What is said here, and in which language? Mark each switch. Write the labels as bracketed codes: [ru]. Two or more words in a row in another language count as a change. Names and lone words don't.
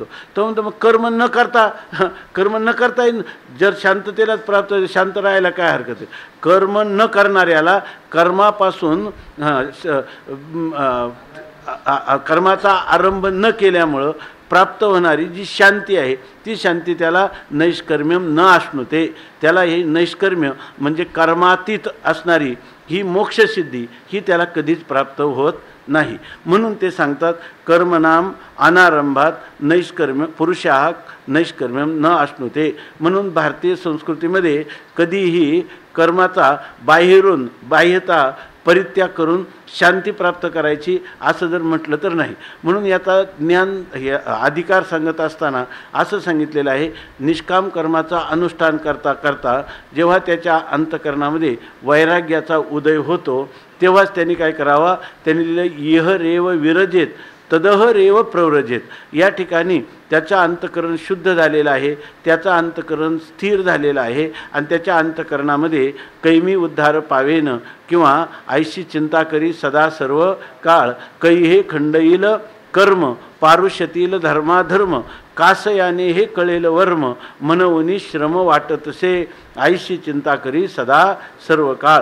[mr] तो म्हणतो मग कर्म न करता येईल. जर शांततेलाच प्राप्त होते शांत राहायला काय हरकत आहे. कर्म न करणाऱ्याला कर्मापासून कर्माचा आरंभ न केल्यामुळं प्राप्त होणारी जी शांती आहे ती शांती त्याला [sa] नैष्कर्म्यम न अश्नुते. [mr] त्याला हे नैष्कर्म्य म्हणजे कर्मातीत असणारी ही मोक्षसिद्धी ही त्याला कधीच प्राप्त होत नाही. म्हणून ते सांगतात [sa] कर्मनाम अनारंभात नैष्कर्म्य पुरुषाः नैष्कर्म्यम न अश्नुते. [mr] म्हणून भारतीय संस्कृतीमध्ये कधीही कर्माचा बाह्यता परित्याग करून शांती प्राप्त करायची असं जर म्हटलं तर नाही. म्हणून याचा ज्ञान हे अधिकार सांगत असताना असं सांगितलेलं आहे, निष्काम कर्माचा अनुष्ठान करता करता जेव्हा त्याच्या अंतःकरणामध्ये वैराग्याचा उदय होतो तेव्हाच त्यांनी काय करावा, त्यांनी लिहिलं [sa] इह रेव विरजेत तदह रेव प्रव्रजेत. [mr] या ठिकाणी त्याचं अंतःकरण शुद्ध झालेलं आहे, त्याचं अंतःकरण स्थिर झालेलं आहे आणि त्याच्या अंतःकरणामध्ये कैमी उद्धार पावेन किंवा ऐशी चिंता करी सदा सर्व काळ कैहे खंडईल कर्म पारुष्यतील धर्माधर्म कासयाने हे कळेल वर्म मनवनी श्रम वाटतसे आईशी चिंता करी सदा सर्व काळ.